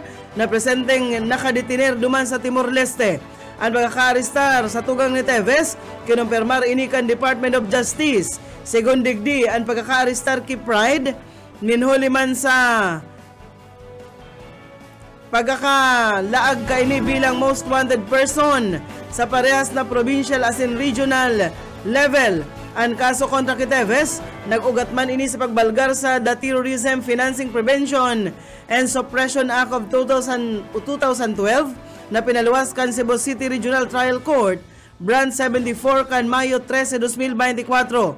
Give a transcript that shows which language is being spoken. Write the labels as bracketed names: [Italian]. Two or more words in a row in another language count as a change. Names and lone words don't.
[Bikol] na presenteng nakadetiner duman sa Timor-Leste. Ang pagkakaaristar sa tugang ni Teves, kinumpirmar ini kan Department of Justice. Segun digdi, ang pagkakaaristar ki Pride, ninhuli man sa pagkakalaag ka ini bilang [English] most wanted person [Bikol] sa parehas na provincial as in [English] regional level. [Bikol] Ang kaso kontra kay Teves, nag-ugat man ini sa pagbalgar sa The Terrorism Financing Prevention and Suppression Act of 2012 na pinaluwas kan Cebu City Regional Trial Court Branch 74 kan Mayo 13, 2024.